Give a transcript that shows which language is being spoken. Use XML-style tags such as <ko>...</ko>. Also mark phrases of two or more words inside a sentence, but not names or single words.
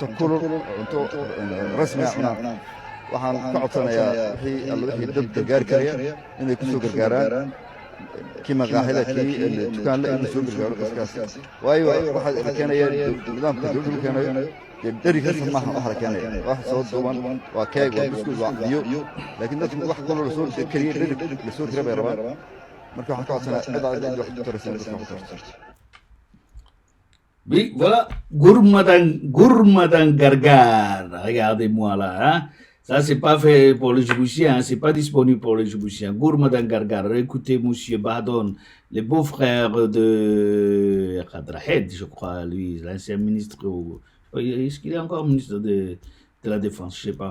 <so>kulul cunto rasmi ah waxaan ka codsanayaa wixii dad gargaar karaya inay ku soo gargaaraan kii maqaaxida kii dukaan la inuu soo gargaaro dadkaas waayo waxaa keenaya nidaamka dowladdu keenayo dari kasta maaha waxa la keenaya wax soo duuban waa keeg waa biskuud waa biyo laakiin dadku wax kulul la soo kariyo la soo kariyo bay rabaan.</so> <fr>Oui, voilà,</fr> <so>Gourmadan Gargar,</so> <fr>regardez-moi là, hein. Ça c'est pas fait pour les Djiboutiens, hein. C'est pas disponible pour les Djiboutiens.</fr> <so>Gourmadan Gargar,</so> <fr>écoutez monsieur Badon, le beau-frère de Khadrahed, je crois, lui, l'ancien ministre, est-ce qu'il est encore ministre de la Défense, je sais pas.</fr>